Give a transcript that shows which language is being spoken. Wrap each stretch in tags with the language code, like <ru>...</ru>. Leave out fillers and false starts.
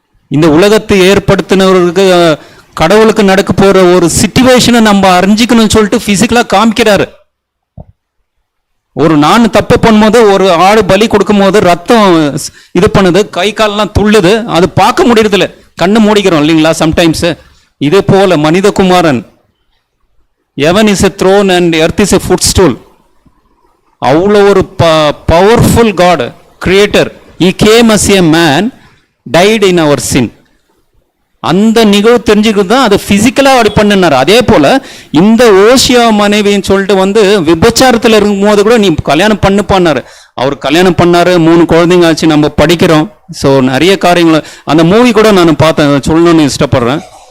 <ta>இந்த உலகத்தை ஏற்படுத்தினவருக்கு கடவுளுக்கு நடக்க போற ஒரு சிச்சுவேஷனை நம்ம அறிஞ்சிக்கணும்னு சொல்லிட்டு பிசிக்கலா காமிக்கிறாரு. ஒரு நான் தப்பு பண்ணும்போது, ஒரு ஆடு பலி கொடுக்கும் போது ரத்தம் இது பண்ணுது, கை கால்லாம் துள்ளுது, அது பார்க்க முடியறதில்ல, கண்ணு மூடிக்கிறோம் இல்லைங்களா சம்டைம்ஸ். இதே போல மனிதகுமாரன்,</ta> <en>heaven is a throne and earth is a footstool.</en> <ta>அவ்வளோ ஒரு powerful God creator.</ta> <en>he came as a man, died in our sin.</en> <ta>அந்த நிகழ்வு தெரிஞ்சுக்கிறது தான் அது பிசிக்கலா அப்படி பண்ணினார். அதே போல இந்த ஓசியா மனைவின்னு சொல்லிட்டு வந்து விபச்சாரத்தில் இருக்கும்போது கூட நீ கல்யாணம் பண்ணுப்பான்னாரு. அவர் கல்யாணம் பண்ணாரு, 3 குழந்தைங்க ஆச்சு, நம்ம படிக்கிறோம். ஸோ நிறைய காரியங்கள் அந்த மூவி கூட நான் பார்த்தேன், சொல்லணும்னு இஷ்டப்படுறேன்.</ta>